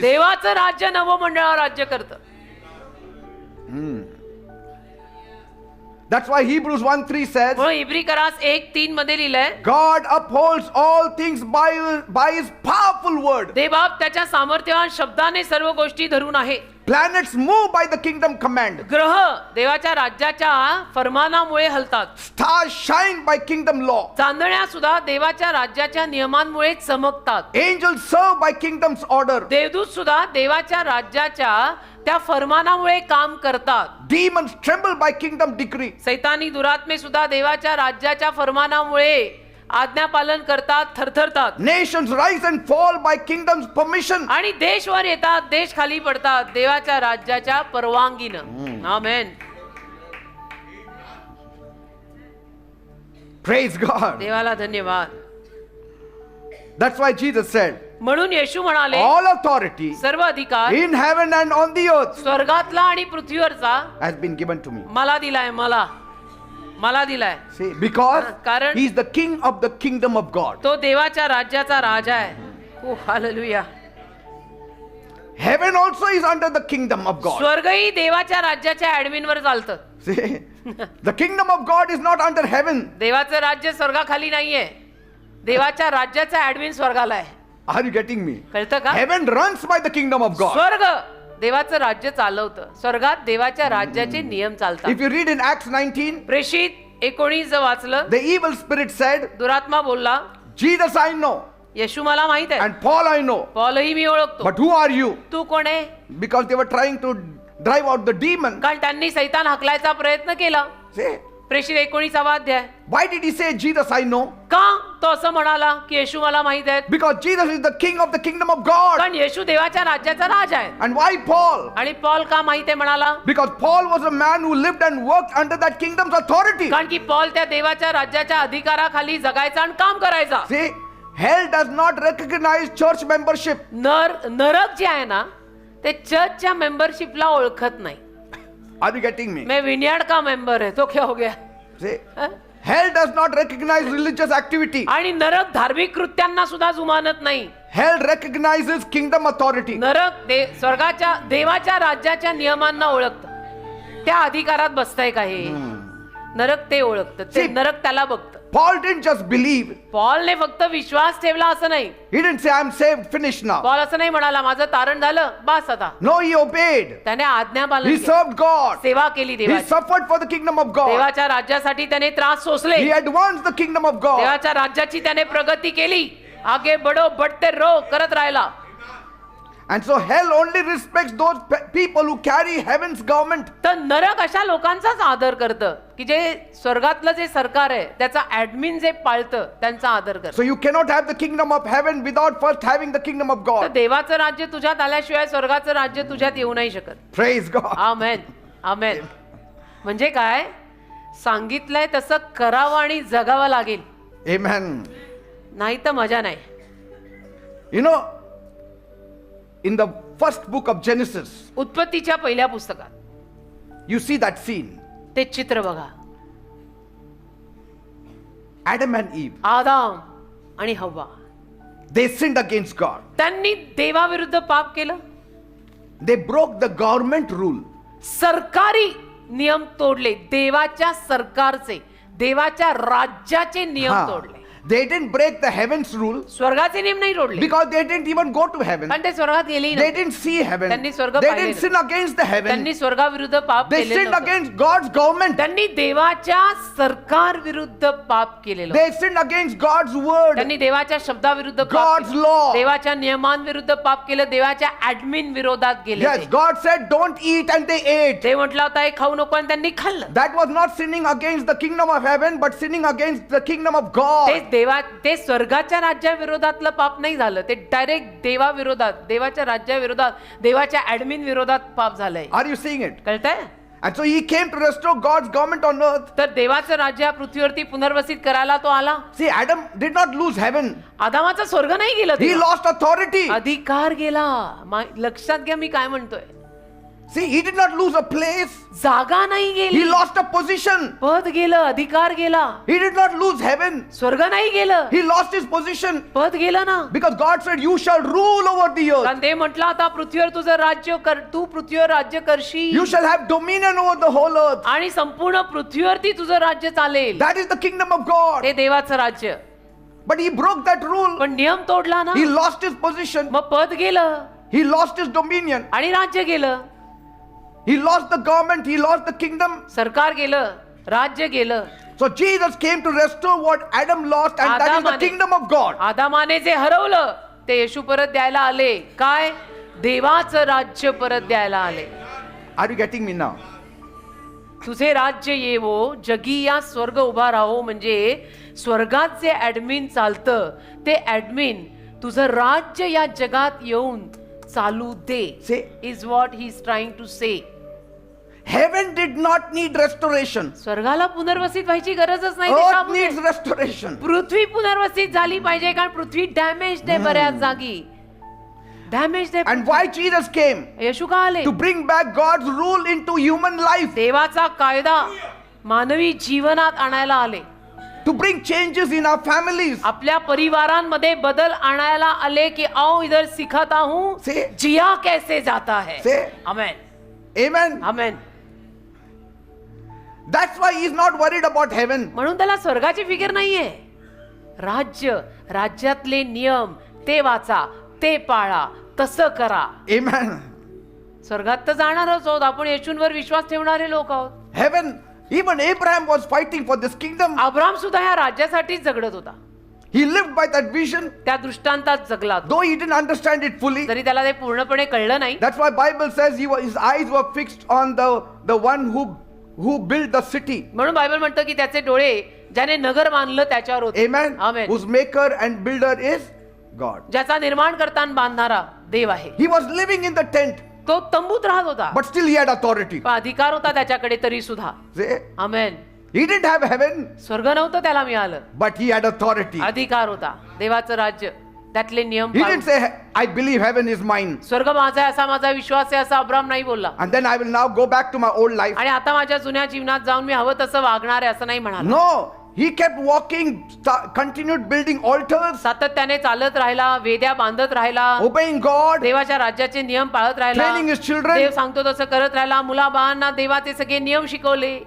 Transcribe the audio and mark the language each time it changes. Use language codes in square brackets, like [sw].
[mr] देवाचं राज्य नभोमंडळावर राज्य करतं. [en] That's why Hebrews 1:3 says, [mr] म्हणून इब्री करास 1:3 मध्ये लिहिलंय, [en] God upholds all things by His powerful word. [mr] देवबाप त्याच्या सामर्थ्यवान शब्दाने सर्व गोष्टी धरून आहे. [en] Planets move by the kingdom command. [mr] ग्रह देवाच्या राज्याच्या फरमानामुळे हलतात. [en] Stars shine by kingdom law. [mr] चांदण्या सुद्धा देवाच्या राज्याच्या नियमांमुळे चमकतात. [en] Angels serve by kingdom's order. [mr] देवदूत सुद्धा देवाच्या राज्याच्या त्या फरमानामुळे काम करतात. [en] Demons tremble by kingdom decree. [mr] सैतानी दुरात्मे सुद्धा देवाच्या राज्याच्या फरमानामुळे आज्ञा पालन करतात, थरथरतात. [en] Nations rise and fall by kingdom's permission. [mr] आणि देश वर येतात, देश खाली पडतात देवाच्या राज्याच्या परवानगीनं. आमेन. [en] Praise God. [mr] देवाला धन्यवाद. [en] That's why Jesus said, [mr] म्हणून येशू म्हणाले, [en] all authority [mr] सर्व अधिकार [en] in heaven and on the earth [mr] स्वर्गातला आणि पृथ्वीवरचा [en] has been given to me. [mr] मला दिलाय. मला दिलाय. [en] See, because [mr] कारण- [en] He is the king of the kingdom of God. [mr] तो देवाच्या राज्याचा राजा आहे. ओ hallelujah. [en] Heaven also is under the kingdom of God. [mr] स्वर्गही देवाच्या राज्याच्या ऍडमिन वर चालतं. [en] See, the kingdom of God is not under heaven. [mr] देवाचं राज्य स्वर्गाखाली नाहीये. देवाच्या राज्याचा ऍडमिन स्वर्गाला आहे. [en] Are you getting me? [mr] कळतं का? [en] Heaven runs by the kingdom of God. [mr] स्वर्ग देवाचं राज्य चालवतं. स्वर्गात देवाच्या राज्याचे नियम [en] If [mr] चालतात. [en] you read in Acts 19, [mr] प्रेषित 19 वाचलं, [en] the evil spirit said, [mr] दुरात्मा बोलला, [en] Jesus I know, [mr] येशू मला माहित आहे, [en] and Paul I know, [mr] पॉलही मी ओळखतो, [en] but who are you? [mr] तू कोण आहे? [en] Because they were trying to drive out the demon. [mr] कारण त्यांनी सैतान हाकलायचा प्रयत्न केला. [en] See, [mr] प्रेषित 19 अध्याय. [en] why did he say Jesus I know? [mr] का तो असं म्हणाला की येशू मला माहित आहे? [en] Because Jesus is the king of the kingdom of God. [mr] कारण येशू देवाच्या राज्याचा राजा आहे. [en] And why Paul? [mr] आणि पॉल का माहित आहे म्हणाला? [en] Because Paul was a man who lived and worked under that kingdom's authority. [mr] कारण की पॉल त्या देवाच्या राज्याच्या अधिकाराखाली जगायचा आणि काम करायचा. [en] See, hell does not recognize church membership. [mr] नरक जे आहे ना ते चर्चच्या मेंबरशिपला ओळखत नाही. [en] Are you getting me? [hi] मैं विनयार्ड का मेंबर है तो क्या हो गया? [en] See, हं? hell does not recognize religious activity. [mr] आणि नरक धार्मिक कृत्यांना सुद्धा जुमानत नाही. [en] Hell recognizes kingdom authority. [mr] नरक स्वर्गाच्या देवाच्या राज्याच्या नियमांना ओळखतं. त्या अधिकारात बसताय का हे? नरक ते ओळखतं. ते [en] See, [mr] नरक त्याला बघतं. [en] Paul didn't just believe. [mr] पॉलने फक्त विश्वास ठेवला असं नाही. [en] He didn't say, I'm saved, finished now. [mr] Paul असं नाही म्हणाला माझं तारण झालं बास आता. [en] No, he obeyed. [mr] त्याने आज्ञा पालन [en] He [mr] केलं. [en] served God. [mr] सेवा केली [en] He [mr] देवाची. [en] suffered for the kingdom of God. [mr] देवाच्या राज्यासाठी त्याने त्रास सोसले. [en] He advanced the kingdom of God. [mr] देवाच्या राज्याची त्याने प्रगती केली. [hi] आगे बढो बढ़ते रहो [mr] करत राहिला. [en] And so hell only respects those people who carry heaven's government. [mr] तर नरक अशा लोकांचाच आदर करतं की जे स्वर्गातलं जे सरकार आहे त्याचा ऍडमिन जे पाळतं त्यांचा आदर करतं. [en] So you cannot have the kingdom of heaven without first having the kingdom of [mr] तर [en] God. [mr] देवाचं राज्य तुझ्यात आल्याशिवाय स्वर्गाचं राज्य तुझ्यात येऊ नाही शकत. [en] Praise God. [mr] आमेन आमेन. म्हणजे काय सांगितलंय तसं करावं आणि जगावं लागेल, [en] Amen. [mr] नाही तर मजा नाही. [en] You know, in the first book of Genesis, [mr] उत्पत्तीच्या पहिल्या पुस्तकात [en] you see that scene. [mr] ते चित्र बघा. [en] Adam and Eve, [mr] आदाम आणि हव्वा [en] they sinned against God. [mr] त्यांनी देवाविरुद्ध पाप केलं. [en] They broke the government rule. [mr] सरकारी नियम तोडले. देवाच्या सरकारचे देवाच्या राज्याचे नियम तोडले. [en] They didn't break the heaven's rule [mr] स्वर्गाचे नियम नाही तोडले, [en] because they didn't even go to heaven. [mr] कारण ते स्वर्गात गेलेही [en] They [mr] नाही. [en] didn't see heaven. [mr] त्यांनी स्वर्ग [en] They [mr] पाहिले [en] didn't sin against the heaven. [mr] त्यांनी स्वर्गाविरुद्ध पाप [en] They [mr] केले [en] sinned [mr] नव्हते. [en] against God's government. [mr] त्यांनी देवाच्या सरकार विरुद्ध पाप केलेलं. [en] They sinned against God's word. [mr] त्यांनी देवाच्या शब्दाविरुद्ध पाप [en] God's [mr] केलं. [en] law. [mr] देवाच्या नियमांविरुद्ध पाप केलं. देवाच्या ऍडमिन विरोधात गेले. [en] Yes, God said don't eat and they ate. [mr] ते म्हटलं होता हे खाऊ नको आणि त्यांनी खाल्लं. [en] That was not sinning against the kingdom of heaven, but sinning against the kingdom of [mr] ते [en] God. [mr] ते स्वर्गाच्या राज्याविरोधातलं पाप नाही झालं, ते डायरेक्ट देवाविरोधात देवाच्या राज्याविरोधात देवाच्या ऍडमिन विरोधात पाप झालंय. [en] Are you seeing it? [mr] कळतंय? [en] And so he came to restore God's government on earth. [mr] तर देवाचं राज्य या पृथ्वीवरती पुनर्वसित करायला तो आला. [en] See, Adam did not lose heaven. [mr] आदामाचा स्वर्ग नाही गेलं, [en] He [mr] तेव्हा. [en] lost authority. [mr] अधिकार गेला. लक्षात घ्या मी काय म्हणतोय. [en] See, he did not lose a place. [mr] जागा नाही [en] He [mr] गेली, [en] lost a position. [mr] पद गेलं, अधिकार गेला. [en] He did not lose heaven. [mr] स्वर्ग नाही गेलं, [en] He lost his position. [mr] पद गेलं ना. [en] Because God said, you shall rule over the earth. [mr] कारण ते म्हटलं आता पृथ्वीवर तुझं राज्य कर, तू पृथ्वीवर राज्य करशील [en] You shall have dominion over the whole earth. [mr] आणि संपूर्ण पृथ्वीवरती तुझं राज्य चालेल. [en] That is the kingdom of God. [mr] ते देवाचं राज्य. [en] But he broke that rule. [mr] पण नियम तोडला ना, [en] He lost his position. [mr] मग पद गेलं [en] He lost his dominion. [mr] आणि राज्य गेलं. [en] He lost the government. He lost the kingdom. [mr] सरकार गेलं, राज्य गेलं. [en] So Jesus came to restore what Adam lost, and that is the [mr] आदामाने- [en] kingdom of God. [mr] आदामाने जे हरवलं ते येशू परत द्यायला आले. काय? देवाचं राज्य परत द्यायला आले. [en] Are you getting me now? [mr] तुझे राज्य येवो, जगी या स्वर्ग उभा राहो. म्हणजे स्वर्गात जे ऍडमिन चालतं ते ऍडमिन तुझं राज्य या जगात येऊन चालू दे. [en] See, is what he is trying to say. heaven did not need restoration. [mr] स्वर्गाला पुनर्वसित व्हायची गरजच नाही. [en] Earth [mr] देशामध्ये. [en] needs restoration. [mr] पृथ्वी पुनर्वसित झाली पाहिजे, कारण पृथ्वी डॅमेज आहे बऱ्याच जागी. डॅमेज आहे. [en] And why Jesus came? [mr] येशू का आले? [en] To bring back God's rule into human life. [mr] देवाचा कायदा मानवी जीवनात आणायला आले. [en] To bring changes in our families. [mr] आपल्या परिवारांमध्ये बदल आणायला आले की [hi] आओ इधर सिखाता हूं [en] Say. [hi] जिया कैसे जाता है. [en] Say. [mr] Amen [en] Amen. [mr] Amen. [en] That's why he's not worried about heaven. [mr] म्हणून त्याला स्वर्गाची फिकीर नाहीये. राज्य, राज्यातले नियम ते वाचा, ते पाळा, तसं करा. [en] Amen. [mr] स्वर्गात तर जाणारच आहोत आपण. येशूंवर विश्वास ठेवणारे लोक आहोत. [en] Heaven, even Abraham was fighting for this kingdom. [mr] Abram सुद्धा या राज्यासाठीच जगडत होता. [en] He lived by that vision, [mr] त्या दृष्टांतात जगला तो. [en] though he didn't understand it fully. [mr] जरी त्याला ते पूर्णपणे कळलं नाही. [en] That's why Bible says his eyes were fixed on the one who built the city. [mr] म्हणून बायबल म्हणतं की त्याचे डोळे ज्याने नगर बांधलं त्याच्यावर होते. [en] Amen. [mr] Amen. [en] Whose maker and builder is God. [mr] ज्याचा निर्माण करताना बांधणारा देव आहे. [en] He was living in the tent, [mr] तो तंबूत राहत होता, [en] but still he had authority. [mr] पण अधिकार होता त्याच्याकडे तरी सुद्धा. [en] See? [mr] Amen. [en] He didn't have heaven, [mr] स्वर्ग नव्हतं त्याला मिळालं, [en] but he had authority. [mr] अधिकार होता. देवाचं राज्य, त्यातले नियम [en] He [mr] पाळून. [en] didn't say, I believe heaven is mine, [mr] स्वर्ग माझा आहे असा माझा विश्वास आहे असं अब्राम नाही बोलला. [en] and then I will now go back to my old life. [mr] आणि आता माझ्या जुन्या जीवनात जाऊन मी हवं तसं वागणार आहे असं नाही म्हणाला. [en] No, he kept walking, continued building altars, [mr] सातत्याने चालत राहिला, वेद्या बांधत राहिला, [en] obeying God, [mr] देवाच्या राज्याचे नियम पाळत राहिला, [en] training his children. [mr] देव सांगतो तसं करत राहिला, मुलाबाळांना देवाचे सगळे नियम शिकवले.